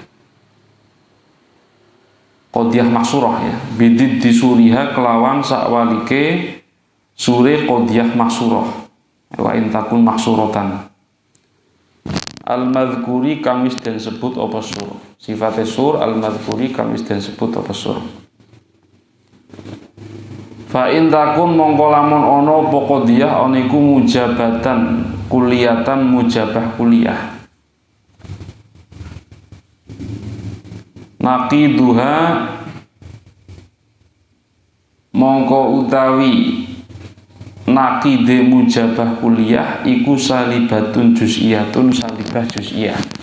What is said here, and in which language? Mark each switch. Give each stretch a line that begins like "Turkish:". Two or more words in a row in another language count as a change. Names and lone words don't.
Arabic: Qadiyah mahsurah ya.
Javanese: Bidid disuriha kelawan sakwalike sure
Arabic: qadiyah mahsurah. Wa intakun mahsuratan.
Javanese: Al-madhkuri kang wis den sebut apa sur. Sifate sur al-madhkuri kang wis den sebut apa sur.
Arabic: Fa in takun
Javanese: mongko lamun ana apa qadiyah ana iku
Arabic: mujabatan kulliyatan, mujabah kuliah.
Javanese: Naqiduha mongko utawi naqide mujabah kuliah iku
Arabic: salibatun juz'iyatun, salibah juz'iyah.